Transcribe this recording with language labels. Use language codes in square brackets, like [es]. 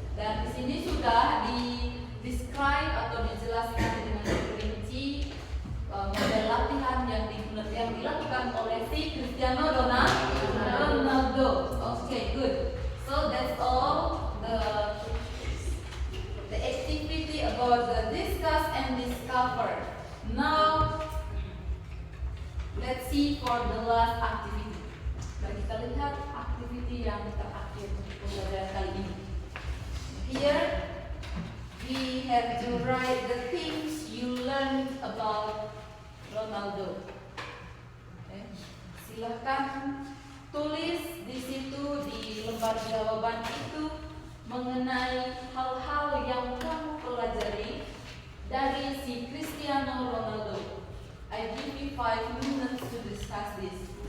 [id] Dan di sini sudah di describe atau dijelaskan dengan rinci model latihan yang dilakukan oleh si Cristiano Ronaldo. [en] Okay, good. So that's all the activity about the discuss and discover. Now let's see for the last activity. [id] Mari kita lihat activity yang terakhir untuk pembelajaran kali ini. [en] Here we have to write the things you learned about Ronaldo. Okay. [id] Silahkan tulis di situ di lembar jawaban itu mengenai hal-hal yang kamu pelajari dari si Cristiano Ronaldo. [en] I give you 5 minutes to discuss this.